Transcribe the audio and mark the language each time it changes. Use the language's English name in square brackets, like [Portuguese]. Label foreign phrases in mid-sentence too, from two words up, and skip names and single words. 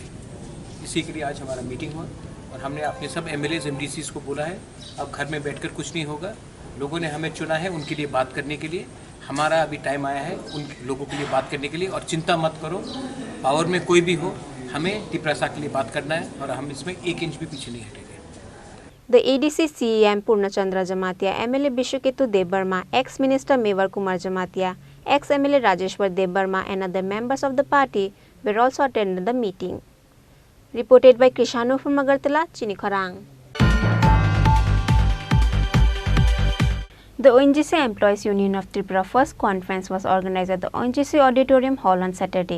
[Hindi] इसी के लिए आज हमारा मीटिंग हुआ और हमने अपने सब MLAs MDCs को बोला है अब घर में बैठकर कुछ नहीं होगा. लोगों ने हमें चुना है उनके लिए बात करने के लिए. हमारा अभी टाइम आया है उन लोगों के लिए बात करने के लिए. और चिंता मत करो, पावर में कोई भी हो, हमें त्रिपुरा के लिए बात करना है और हम इसमें 1 इंच भी पीछे नहीं हटेंगे. [English] The ADC CEM Purnachandra Jamatia, MLA Bishuketu Dev Barma, ex-minister Mewar Kumar Jamatia, ex-MLA Rajeshwar Dev Barma and other members of the party were also attended the meeting. Reported by Krishanu from Agartala, Chini Khorang. The ONGC Employees Union of Tripura first conference was organized at the ONGC Auditorium Hall on Saturday.